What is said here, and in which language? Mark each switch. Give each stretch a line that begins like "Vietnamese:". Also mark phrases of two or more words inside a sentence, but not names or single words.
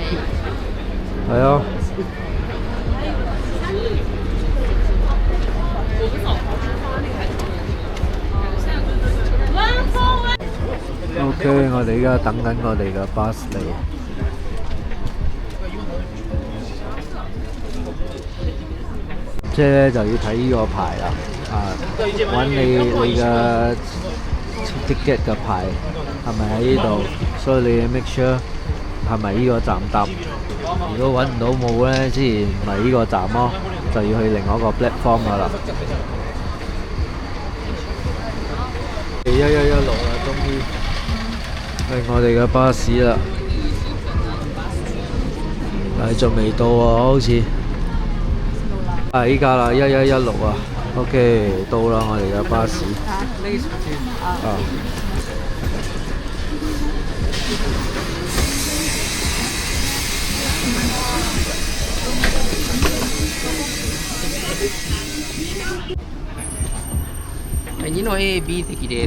Cantonese: 係啊。OK，我哋而家等緊我哋嘅巴士嚟。即係咧就要睇呢個牌啦，揾你嘅 ticket 嘅牌係咪喺呢度，所以你要
English: make sure
Cantonese: 係咪呢個站搭。如果揾唔到冇咧，之前唔係呢個站咯，就要去另外一個 platform 噶啦。呢 1116啦，終於係我哋嘅巴士啦，但係仲未到啊，好似依家啦1116啊，OK 到啦我哋嘅巴士啊。
Japanese: はい、2の A、B 席です。